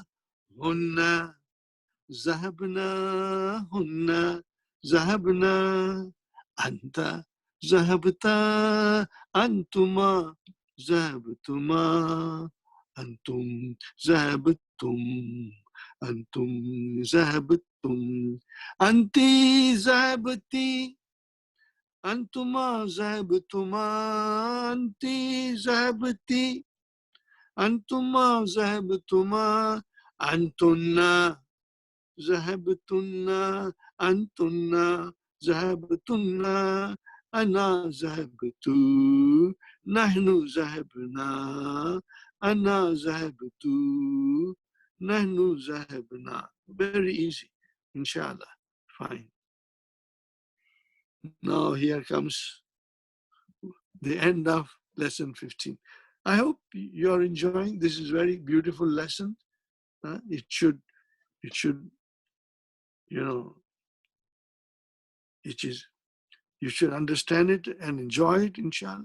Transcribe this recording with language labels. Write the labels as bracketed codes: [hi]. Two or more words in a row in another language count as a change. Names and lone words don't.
[ar] هن ذهبنا. هن ذهبنا. أنت ذهبت. أنتما ذهبتما. أنتم ذهبتم. أنتم ذهبتم. أنتِ ذهبتِ. أنتما ذهبتما. أنتِ ذهبتِ. أنتما ذهبتما. أنتن ذهبتن. أنتن ذهبتن. أنا ذهبت. نحن ذهبنا. أنا ذهبت. نحن ذهبنا. [en] Very easy, inshallah. Fine. Now here comes the end of lesson 15. I hope you're enjoying. This is a very beautiful lesson. It should, you know, you should understand it and enjoy it, inshallah.